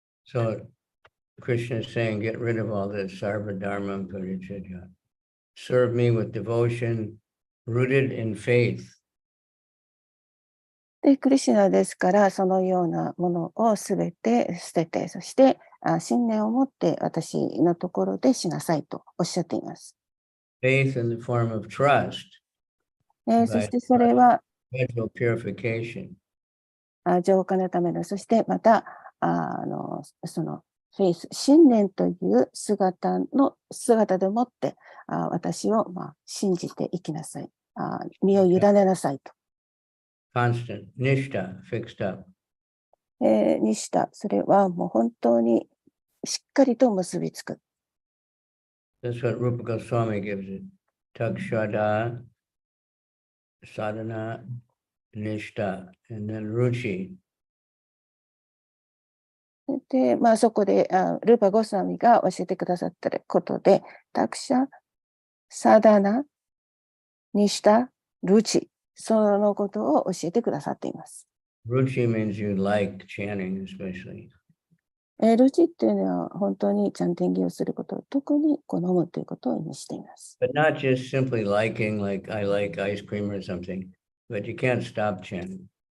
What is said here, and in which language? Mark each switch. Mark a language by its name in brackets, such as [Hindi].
[English] So Krishna is saying, get rid of all this sarva dharma parichaya. Serve me with devotion rooted in faith. [Japanese] で、クリシュナですから、そのようなものをすべて捨てて、そして信念を持って私のところでしなさいとおっしゃっています。 [English] Faith in the form of trust. [Japanese] そしてそれは [English] Gradual purification. [Japanese] 浄化のための、そしてまたそのフェイス、信念という姿でもって私を信じて生きなさい。身を委ねなさいと。 [English] Constant, nishta, fixed up. [Japanese] にした、それはもう本当にしっかりと結びつく。 [English] That's what Rupa Goswami gives it. Takshada, sadhana, nishta, and then ruchi. [Japanese] で、そこでルーパ・ゴスワミが教えてくださったことで、タクシャ、サダナ、ニシタ、ルチ、そのことを教えてくださっています。 [English] Ruchi means you like chanting, especially. [Japanese] ルチっていうのは本当にチャンティングをすることを特に好むということを意味しています。 [English] But not just simply liking, like I like ice cream or something, but you can't stop chanting.